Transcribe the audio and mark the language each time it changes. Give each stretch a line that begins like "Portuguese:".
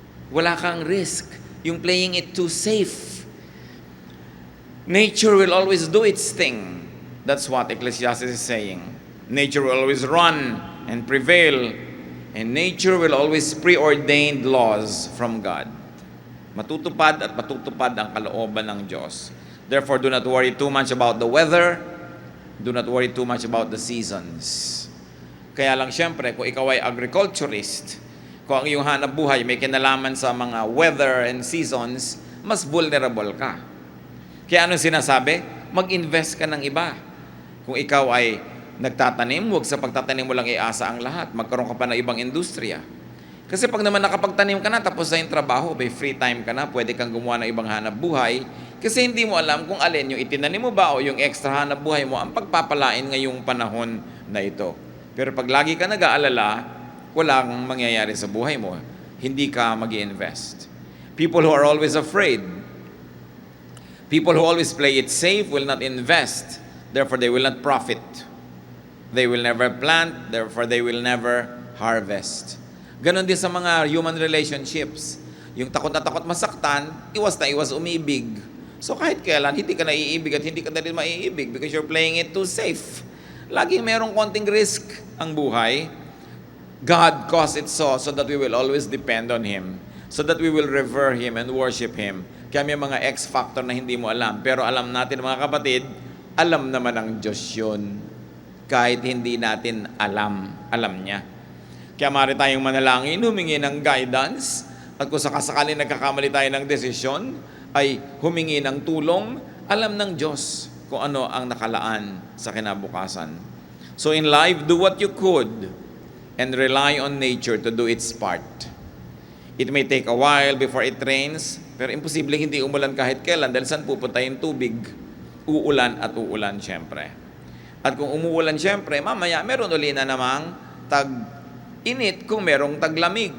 Filipino: Wala kang risk.
English: Yung playing it too safe. Nature will always do its thing. That's what Ecclesiastes is saying. Nature will always run and prevail. And nature will always preordained laws from God.
Filipino: Matutupad at matutupad ang kalooban ng Diyos.
English: Therefore, do not worry too much about the weather. Do not worry too much about the seasons.
Filipino: Kaya lang siyempre, kung ikaw ay agriculturist, kung ang iyong hanap buhay may kinalaman sa mga
English: weather and seasons,
Filipino: mas vulnerable ka. Kaya anong sinasabi? Mag-invest ka ng iba. Kung ikaw ay nagtatanim, huwag sa pagtatanim mo lang iasa ang lahat. Magkaroon ka pa ng ibang industriya. Kasi pag naman nakapagtanim ka na, tapos na yung trabaho, may free time ka na, pwede kang gumawa ng ibang hanap buhay. Kasi hindi mo alam kung alin yung itinanim mo ba o yung extra hanap buhay mo ang pagpapalain ngayong panahon na ito. Pero pag lagi ka nag-aalala, walang mangyayari sa buhay mo. Hindi ka mag-i-invest.
English: People who are always afraid, people who always play it safe will not invest. Therefore, they will not profit. They will never plant. Therefore, they will never harvest.
Filipino: Ganon din sa mga human relationships. Yung takot na takot masaktan, iwas na iwas umibig. So kahit kailan, hindi ka naiibig at hindi ka na rin maiibig
English: because you're playing it too safe.
Filipino: Laging merong konting risk ang buhay.
English: God caused it so that we will always depend on Him, so that we will revere Him and worship Him.
Filipino: Kaya may mga X-factor na hindi mo alam. Pero alam natin mga kapatid, alam naman ng Diyos yun. Kahit hindi natin alam niya. Kaya maaari tayong manalangin, humingi ng guidance, at kung sakasakali nagkakamali tayo ng desisyon, ay humingi ng tulong, alam ng Diyos kung ano ang nakalaan sa kinabukasan.
English: So in life, do what you could, and rely on nature to do its part. It may take a while before it rains,
Filipino: pero imposible hindi umulan kahit kailan dahil saan pupunta yung tubig? Uulan at uulan siyempre. At kung umuulan, syempre, mamaya meron uli na namang tag-init kung merong taglamig.